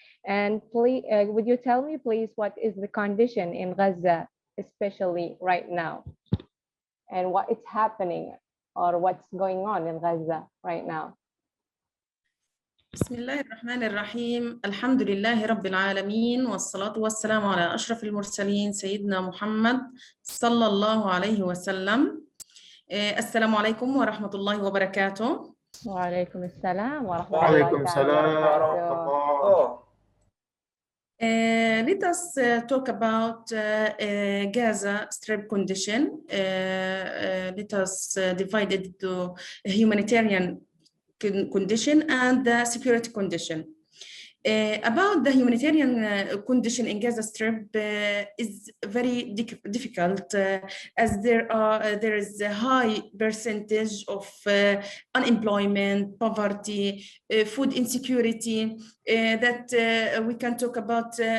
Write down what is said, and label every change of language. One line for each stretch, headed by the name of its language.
English: And please, would you tell me, please, what is the condition in Gaza, especially right now, and what is happening or what's going on in Gaza right now?
Arabic: بسم الله الرحمن الرحيم. الحمد لله رب العالمين، والصلاة والسلام على أشرف المرسلين سيدنا محمد صلى الله عليه وسلم. السلام عليكم ورحمة الله وبركاته. وعليكم السلام ورحمة الله وبركاته.
English: Let us talk about Gaza Strip condition. Let us divide it into humanitarian condition and the security condition. About the humanitarian condition in Gaza Strip is very difficult as there is a high percentage of unemployment, poverty, food insecurity, that we can talk about